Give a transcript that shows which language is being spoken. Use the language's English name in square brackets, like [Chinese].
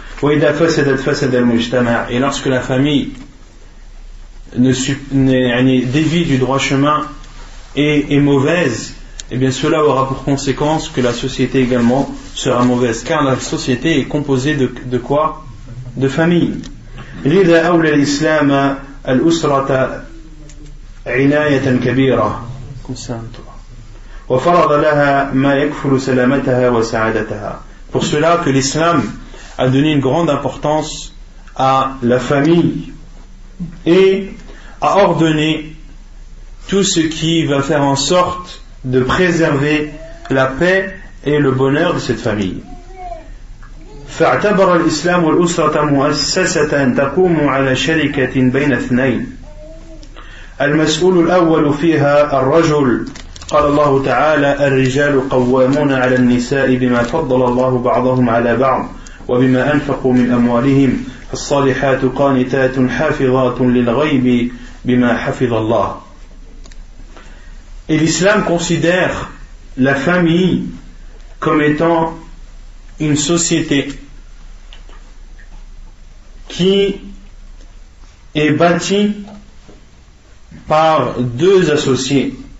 [French] Et lorsque la famille dévie du droit chemin et est mauvaise, et bien cela aura pour conséquence que la société également sera mauvaise, car la société est composée de quoi? De famille. [Arabic] لذا أولى الإسلام الأسرة عناية كبيرة وفرض لها ما يكفل سلامتها وسعادتها. [French] Pour cela que l'islam a donné une grande importance à la famille et a ordonné tout ce qui va faire en sorte de préserver la paix et le bonheur de cette famille. [Arabic] فاعتبر الإسلام الأسرة مؤسسة تقوم على شركة بين اثنين المسؤول الأول فيها الرجل قال الله تعالى الرجال قوامون على النساء بما فضل الله بعضهم على بعض وبما أنفقوا من أموالهم الصالحات قانتات حافظات للغيب بما حفظ الله. [French] Et l'islam considère la famille comme étant une société qui est bâtie par deux associés.